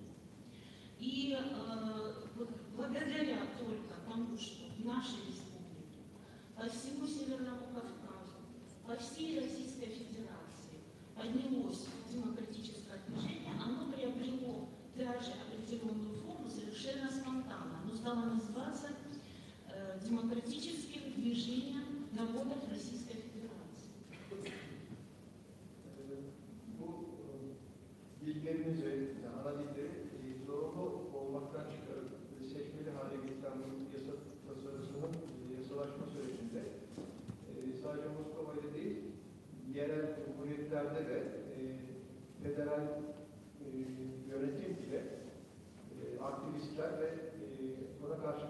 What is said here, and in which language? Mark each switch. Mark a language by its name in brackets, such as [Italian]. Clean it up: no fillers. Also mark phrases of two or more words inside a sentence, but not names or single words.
[Russian] И вот благодаря только тому, что в нашей республике, по всему Северному Кавказу, по всей Российской Федерации поднялось демократическое движение, оно приобрело даже определенную форму совершенно спонтанно. Оно стало называться демократическим движением народов Российской Федерации. [Turkish] Bu dillerimizi, ana dilleri zorunlu olmaktan çıkarıp seçmeli hale getiren bu yasa tasarısının yasalaşma sürecinde sadece Moskova'da değil, yerel cumhuriyetlerde de federal yönetim ile aktivistler ve buna karşı